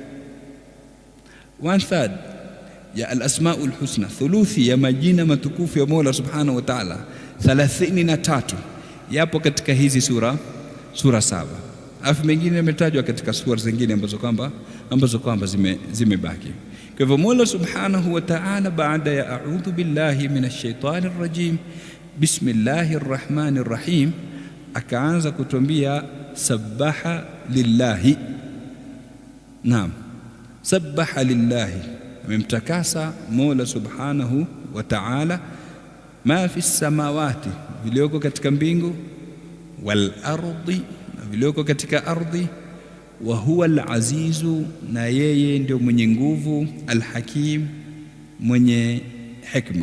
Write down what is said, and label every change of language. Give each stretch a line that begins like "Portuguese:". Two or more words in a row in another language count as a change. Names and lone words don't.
Swahili: 1/3 ya
Arabic: الأسماء الحسنى,
Swahili: thuluthi ya majina matukufu ya Mola
Arabic: سبحانه وتعالى
Swahili: 33 yapo katika hizi sura saba. Alafu mengine yametajwa katika sura zingine ambazo kwamba zimebaki. Kwa hivyo Mola
Arabic: سبحانه وتعالى
Swahili: baada ya
Arabic: أعوذ بالله من الشيطان الرجيم بسم الله الرحمن الرحيم
Swahili: akaanza kutuambia
Arabic: سبح لله.
Swahili: Naam,
Arabic: سبح لله,
Swahili: amemtakasa Mola
Arabic: سبحانه وتعالى ما في السماوات,
Swahili: vilioko katika mbingu,
Arabic: والأرض,
Swahili: na vilioko katika ardhi,
Arabic: وهو العزيز,
Swahili: na yeye ndio mwenye nguvu, al-hakim, mwenye hikma.